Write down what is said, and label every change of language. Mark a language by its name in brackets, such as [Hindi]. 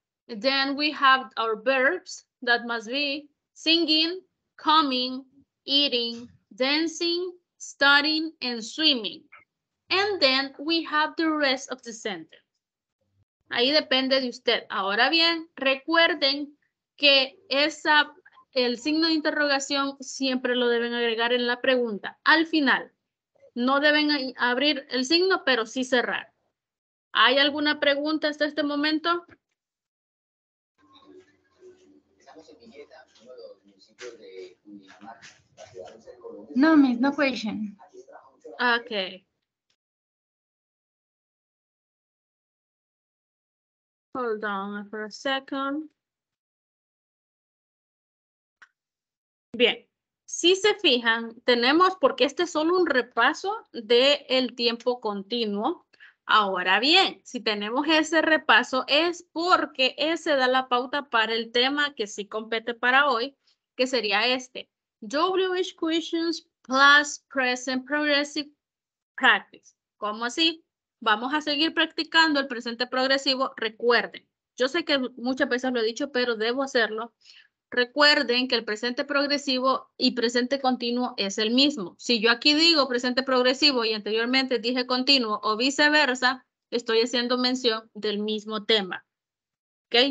[English] Then we have our verbs that must be singing, coming, eating, dancing, studying, and swimming. And then we have the rest of the sentence. [Spanish] Ahí depende de usted. Ahora bien, recuerden que el signo de interrogación siempre lo deben agregar en la pregunta. Al final, no deben abrir el signo, pero sí cerrar. ¿Hay alguna pregunta hasta este momento? [English] No, miss, no question. Okay. Hold on for a second. [Spanish] Bien, si se fijan, tenemos, porque este es solo un repaso del tiempo continuo. Ahora bien, si tenemos ese repaso es porque ese da la pauta para el tema que sí compete para hoy, que sería este. [English] WH questions plus present progressive practice. [Spanish] ¿Cómo así? Vamos a seguir practicando el presente progresivo. Recuerden, yo sé que muchas veces lo he dicho, pero debo hacerlo. Recuerden que el presente progresivo y presente continuo es el mismo. Si yo aquí digo presente progresivo y anteriormente dije continuo o viceversa, estoy haciendo mención del mismo tema. ¿Ok?